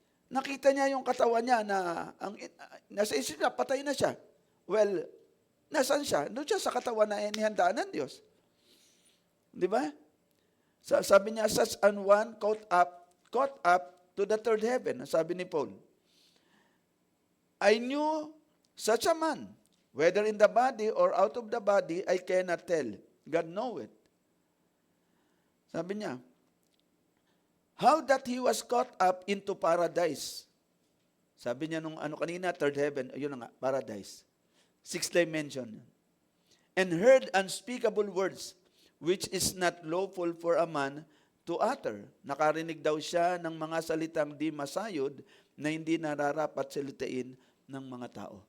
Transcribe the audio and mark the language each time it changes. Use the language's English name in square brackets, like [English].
[Filipino] Nakita niya yung katawan niya na nasa isip niya, patay na siya. Well, nasaan siya? Doon siya sa katawan na inihandaan ng Diyos. Di ba? Sabi niya, [English] such an one caught up to the third heaven. [Filipino] Sabi ni Paul, [English] I knew such a man, whether in the body or out of the body, I cannot tell. God know it. [Filipino] Sabi niya, [English] how that he was caught up into paradise. [Filipino] Sabi niya nung kanina, third heaven, ayun na nga, paradise. [English] Sixth dimension. And heard unspeakable words, which is not lawful for a man to utter. [Filipino] Nakarinig daw siya ng mga salitang di masayod na hindi nararapat salitain ng mga tao.